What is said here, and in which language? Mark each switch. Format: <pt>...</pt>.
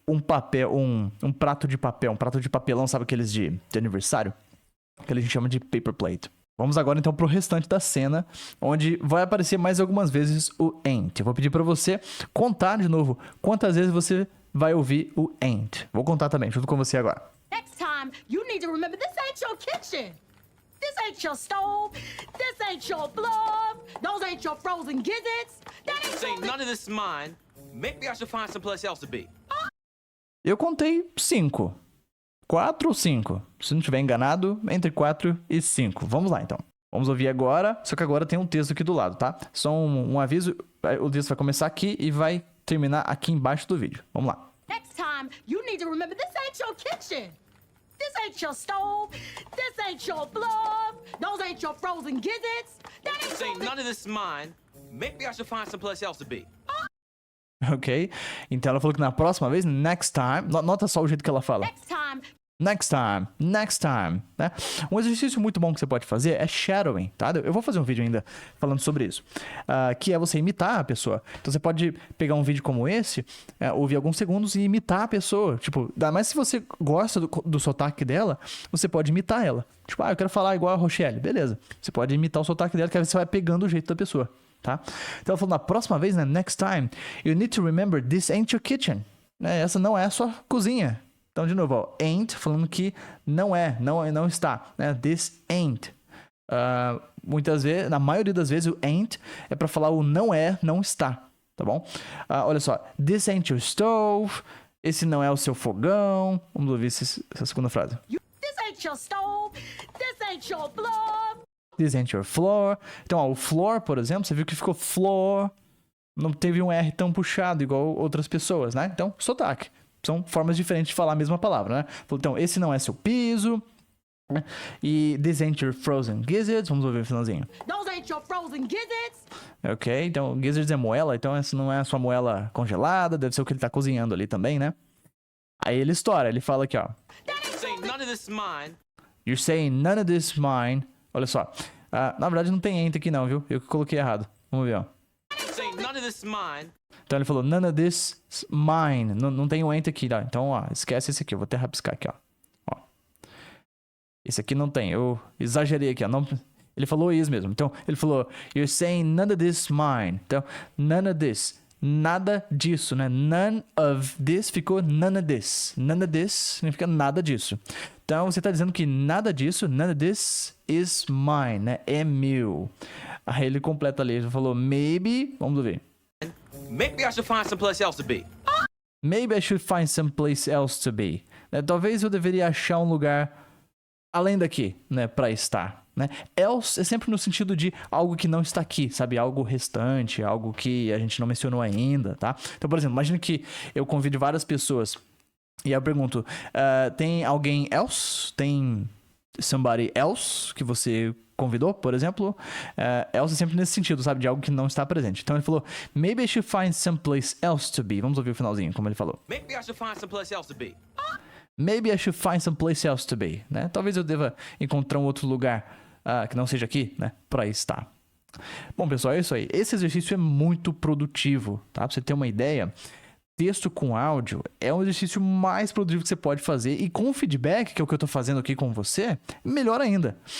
<pt>um papel, um prato de papel, um prato de papelão, sabe aqueles de aniversário? Que a gente chama de paper plate. Vamos agora então pro restante da cena, onde vai aparecer mais algumas vezes o ain't. Eu vou pedir pra você contar de novo quantas vezes você vai ouvir o ain't. Vou contar também, junto com você agora.</pt> <en>Next time, you need to remember this ain't your kitchen. This ain't your stove. This ain't your floor. Those ain't your frozen gizzards. That ain't Say your... none of this is mine. Maybe I should find someplace else to be.</en> <pt>Eu contei 5. 4 ou 5? Se não estiver enganado, entre 4 e 5. Vamos lá, então. Vamos ouvir agora, só que agora tem um texto aqui do lado, tá? Só um aviso, o texto vai começar aqui e vai terminar aqui embaixo do vídeo. Vamos lá.</pt> <en>Next time, you need to remember this ain't your kitchen. This ain't your stove. This ain't your floor. Those ain't your frozen gizzards. That ain't Say your... none of this is mine. Maybe I should find someplace else to be. Ok?</en> <pt>Então ela falou que na próxima vez,</pt> <en>next time,</en> <pt>nota só o jeito que ela fala.</pt> <en>Next time, Next time, next time, né?</en> <pt>Um exercício muito bom que você pode fazer é shadowing, tá? Eu vou fazer um vídeo ainda falando sobre isso, que é você imitar a pessoa. Então você pode pegar um vídeo como esse, ouvir alguns segundos e imitar a pessoa. Tipo, ainda mais se você gosta do sotaque dela, você pode imitar ela. Tipo, eu quero falar igual a Rochelle. Beleza. Você pode imitar o sotaque dela, que aí você vai pegando o jeito da pessoa, tá? Então ela falou, na próxima vez, né?</pt> <en>Next time, you need to remember this ain't your kitchen.</en> <pt>Essa não é a sua cozinha. Então, de novo, ó, ain't, falando que não está, né?</pt> <en>This ain't.</en> <pt>Muitas vezes, na maioria das vezes, o ain't é para falar o não está, tá bom? Olha só,</pt> <en>this ain't your stove,</en> <pt>esse não é o seu fogão. Vamos ouvir essa segunda frase.</pt> <en>this ain't your stove. This ain't your floor. This ain't your floor.</en> <pt>Então, ó, o floor, por exemplo, você viu que ficou floor, não teve um R tão puxado igual outras pessoas, né? Então, sotaque. São formas diferentes de falar a mesma palavra, né? Então, esse não é seu piso. Né?</pt> <en>E this ain't your frozen gizzards.</en> <pt>Vamos ouvir o finalzinho.</pt> <en>Those ain't your frozen gizzards.</en> <pt>Ok, então gizzards é moela. Então, essa não é a sua moela congelada. Deve ser o que ele tá cozinhando ali também, né? Aí ele estoura. Ele fala aqui, ó.</pt> <en>Say none of this is mine. You're saying none of this is mine.</en> <pt>Olha só. Na verdade, não tem ain't aqui não, viu? Eu que coloquei errado. Vamos ver, ó.</pt> <en>Say none of this is mine.</en> <pt>Então ele falou,</pt> <en>none of this is mine.</en> <pt>Não tem o ain't aqui, tá? Então, ó, esquece esse aqui. Eu vou até rabiscar aqui, ó. Esse aqui não tem. Eu exagerei aqui, ó. Não, ele falou isso mesmo. Então, ele falou,</pt> <en>you're saying none of this is mine.</en> <pt>Então,</pt> <en>none of this.</en> <pt>Nada disso, né?</pt> <en>None of this</en> <pt>ficou</pt> <en>none of this. None of this</en> <pt>significa nada disso. Então, você tá dizendo que nada disso,</pt> <en>none of this is mine,</en> <pt>né? É meu. Aí ele completa ali. Ele falou, maybe... Vamos ver.</pt> <en>Maybe I should find someplace else to be. Maybe I should find someplace else to be.</en> <pt>Né? Talvez eu deveria achar um lugar além daqui, né? Pra estar. Né? Else é sempre no sentido de algo que não está aqui, sabe? Algo restante, algo que a gente não mencionou ainda, tá? Então, por exemplo, imagina que eu convido várias pessoas e aí eu pergunto, tem alguém else? Tem</pt> <en>somebody else</en> <pt>que você convidou, por exemplo? Else é sempre nesse sentido, sabe? De algo que não está presente. Então ele falou,</pt> <en>maybe I should find someplace else to be.</en> <pt>Vamos ouvir o finalzinho, como ele falou.</pt> <en>Maybe I should find someplace else to be. Maybe I should find someplace else to be, né?</en> <pt>Talvez eu deva encontrar um outro lugar que não seja aqui, né? Pra estar. Bom, pessoal, é isso aí. Esse exercício é muito produtivo, tá? Pra você ter uma ideia, texto com áudio é um exercício mais produtivo que você pode fazer. E com o feedback, que é o que eu tô fazendo aqui com você, melhor ainda.</pt>